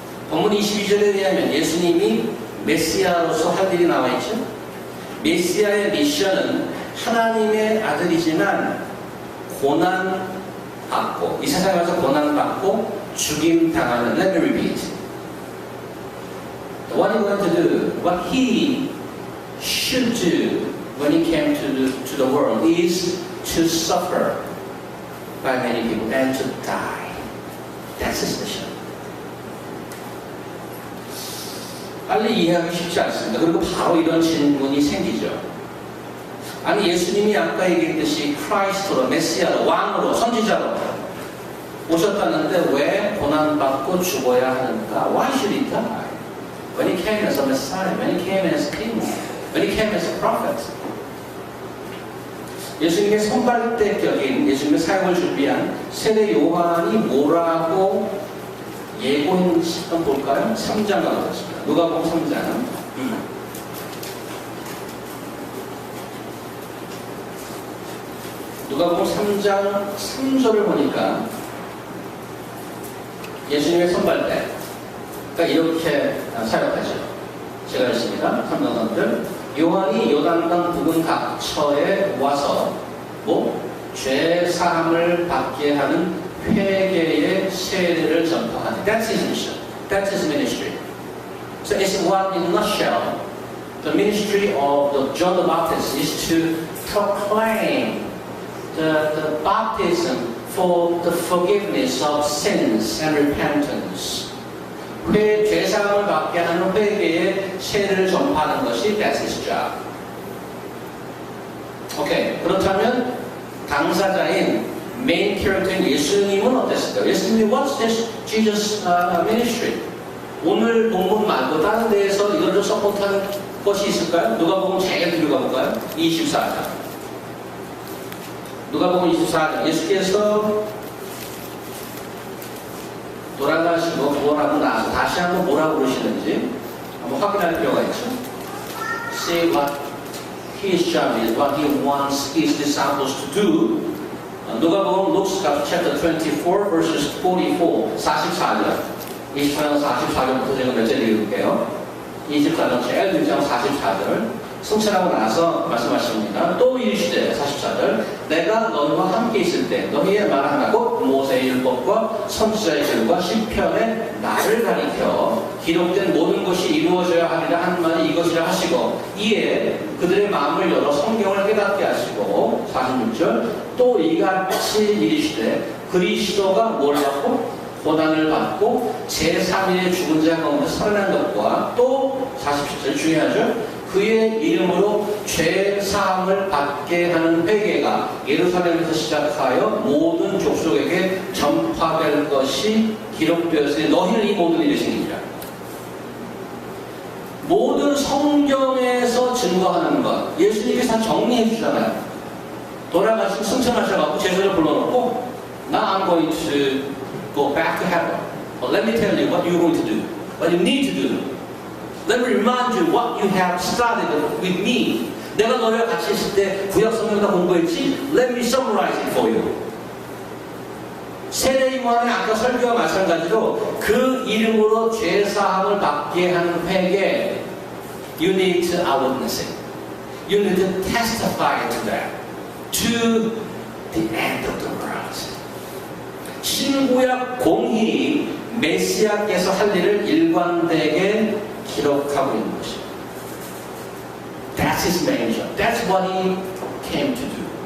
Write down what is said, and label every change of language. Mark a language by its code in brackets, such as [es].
[ko] 본문 22절에 의하면 예수님이 메시아로서 할 일이 나와 있죠. 메시아의 미션은 하나님의 아들이지만 고난받고 이 세상에 와서 고난받고 죽임당하는 [en] Let me repeat. What are you going to do? What he should do when he came to the world is to suffer by many people and to die. That's his mission. [ko] 빨리 이해하기 쉽지 않습니다. 그리고 바로 이런 질문이 생기죠. 아니 예수님이 아까 얘기했듯이 크라이스트로, 메시아로, 왕으로, 선지자로 오셨다는데 왜 고난받고 죽어야 하는가? [en] Why should he die? When he came as a Messiah, when he came as king, when he came as a prophet. [ko] 예수님의 선발대격인 예수님의 사역을 준비한 세례 요한이 뭐라고 예고했는지 한번 볼까요? 3장 가보겠습니다. 누가복음 3장. 누가복음 3장 3절을 보니까 예수님의 선발대, 그러니까 이렇게 사역하죠. 제가 읽습니다. 3장 3절. 요한이 요단강 부근 각처에 와서 죄 사함을 받게 하는 회개의 세례를 전파하니. [en] That's his mission. That's his ministry. So it's what, in a nutshell, the ministry of the John the Baptist is to proclaim the baptism for the forgiveness of sins and repentance. [ko] 죄사함을 받게 하는 회개의 세례를 전파하는 것이 [en] that's his job. [ko] 오케이. 그렇다면 당사자인 메인 캐릭터인 예수님은 어땠을까요? 예수님이 [en] what's this Jesus ministry? [ko] 오늘 본문 말고 다른 데에서 이걸 좀 서포트하는 것이 있을까요? 누가복음 제일 뒤로 가볼까요? 24장. 누가복음 24장. 예수께서 돌아가시고 부활하고 나서 다시 한번 뭐라고 그러시는지 한번 확인할 필요가 있죠. [en] See what his job is, what he wants his disciples to do. 누가복음 Luke chapter 24 verses 44, 44절. [ko] 24장 44절부터 제가 몇 절 읽을게요. 24장 제일 뒷장 44절. 승천하고 나서 말씀하십니다. 또 이르시되 44절 내가 너희와 함께 있을 때 너희의 말 하나고 모세의 율법과 선지자의 글과 시편에 나를 가리켜 기록된 모든 것이 이루어져야 하리라 한 말이 이것이라 하시고 이에 그들의 마음을 열어 성경을 깨닫게 하시고 46절 또 이같이 이르시되 그리스도가 뭐라고 고난을 받고 제3일에 죽은 자 가운데 살아난 것과 또 47절 중요하죠. 그의 이름으로 죄 사함을 받게 하는 회개가 예루살렘에서 시작하여 모든 족속에게 전파될 것이 기록되었으니 너희는 이 모든 일을 생기리라. 모든 성경에서 증거하는 것 예수님께서 다 정리해 주잖아요. 돌아가신 승천하셔가지고 제자를 불러놓고 [en] Now I'm going to go back to heaven. But let me tell you what you're going to do. What you need to do. Let me remind you what you have started with me. [ko] 내가 너희와 같이 있을 때 구약 성경 다 공부했지? [en] Let me summarize it for you. [ko] 세례 요한의 아까 설교와 마찬가지로 그 이름으로 죄 사함을 받게 하는 회개 [en] You need to eyewitness it. You need to testify to that. To the end of the world. [ko] 신구약 공히 메시아께서 할 일을 일관되게 기록하고 있는 것입니다. [en] That's his main job. That's what he came to do.